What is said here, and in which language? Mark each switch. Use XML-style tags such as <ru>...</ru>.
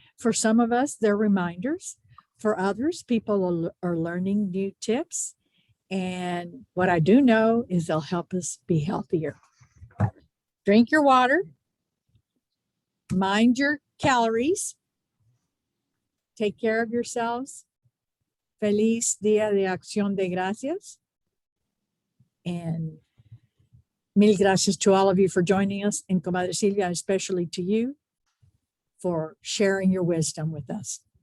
<en>For some of us, they're reminders. For others, people are learning new tips. And what I do know is they'll help us be healthier. Drink your water. Mind your calories. Take care of yourselves.</en> <es>Feliz Día de Acción de Gracias.</es> <en>And</en> <es>mil gracias</es> <en>to all of you for joining us, and Comadre Sylvia, especially to you for sharing your wisdom with us.</en>